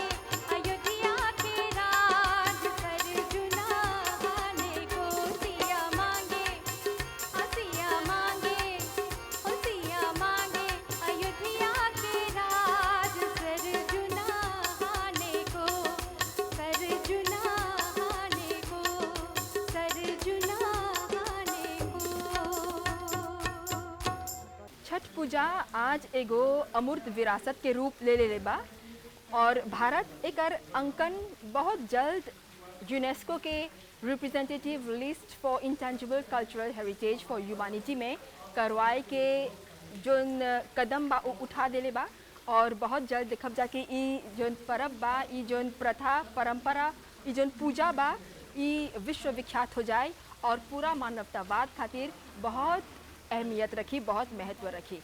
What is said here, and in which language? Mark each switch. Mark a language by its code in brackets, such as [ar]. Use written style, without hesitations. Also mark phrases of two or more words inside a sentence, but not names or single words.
[bho] अयोध्या के राज सरजुना आने को, सिया मांगे, सिया मांगे, सिया मांगे अयोध्या के राज सरजुना आने को, सरजुना आने को, सरजुना आने को। छठ पूजा आज एगो अमूर्त विरासत के रूप ले ले बा और भारत एकर अंकन बहुत जल्द यूनेस्को के [en] representative list for intangible cultural heritage for humanity [bho] में करवाए के जोन कदम बा उठा देले बा और बहुत जल्द देखब जा कि ई जोन परब बा, ई जोन प्रथा परंपरा, ई जोन पूजा बा, ई विश्व विख्यात हो जाए और पूरा मानवतावाद खातिर बहुत अहमियत रखी, बहुत महत्व रखी।